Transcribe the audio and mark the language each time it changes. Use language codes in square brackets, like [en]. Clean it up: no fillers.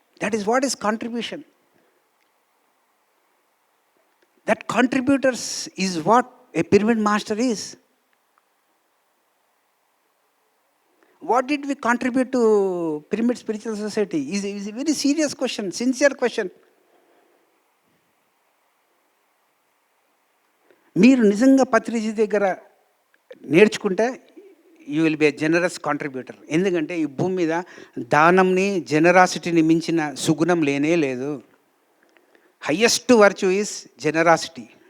[en] That is what is contribution. That contributors is what a pyramid master is. What did we contribute to Pyramid Spiritual Society is a very serious question, sincere question. [te] మీరు నిజంగా పత్రిజీ దగ్గర నేర్చుకుంటే [en] You will be a generous contributor. [te] ఎందుకంటే ఈ భూమి మీద దానంని, జనరాసిటీని మించిన సుగుణం లేనే లేదు. [en] Highest virtue is generosity.